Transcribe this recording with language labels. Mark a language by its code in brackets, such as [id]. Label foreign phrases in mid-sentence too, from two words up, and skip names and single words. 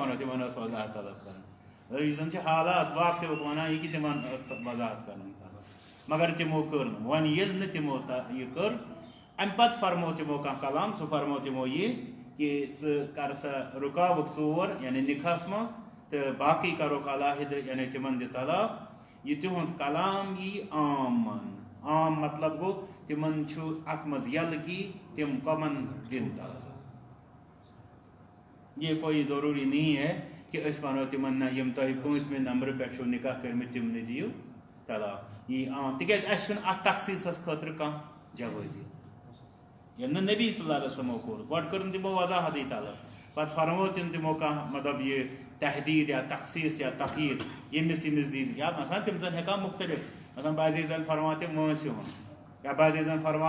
[ks] ونو تِمن ٲس وضاحت طلب کرٕنۍ یُس زن چھِ حالات واقعُک ونان یہِ کہِ تِمن ٲس وضاحت کرٕنۍ طلب مگر تِمو کٔر نہٕ وۄنۍ ییٚلہِ نہٕ تِمو یہِ کٔر امہِ پتہٕ فرمو تِمو کانٛہہ کلام سُہ فرمو تِمو یہِ کہ ژٕ کر سا رُکاوُکھ ژور یعنی نکاحس منٛز تہٕ باقٕے کرُکھ علاحدٕ یعنی تِمن دِ طلاق یہ تِہُنٛد کلام یی عام ماننہٕ عام مطلب گوٚو تِمن چھُ اتھ منٛز یلہٕ کی تِم کمن دِن طلاق [ur] یہ کوئی ضروری نہیں ہے کہ [ks] أسۍ ونو تِمن نہ یِم تۄہہِ پٲنٛژمہِ نمبرٕ پٮ۪ٹھ چھُو نکاح کٔرمٕتۍ تِمنٕے دِیِو طلاق یی عام تِکیٛازِ اَسہِ چھُنہٕ اتھ تخصیٖصس خٲطرٕ کانٛہہ جوٲزیت ییٚلہِ نہٕ نبی [ar] صلی اللہ علیہ وسلمو [ks] کوٚر گۄڈٕ کٔر نہٕ تِمو وضاحتٕے طلب پتہٕ فرمو تِمو کانٛہہ مطلب یہِ تحدیٖد یا تخصیٖص یا تقیٖد ییٚمِس ییٚمِس دی یا مثلاً تِم زن ہٮ۪کان مختلف مثلاً بعضے زن فرمان تِم وٲنٛسہِ ہُنٛد یا بعضے زن فرمان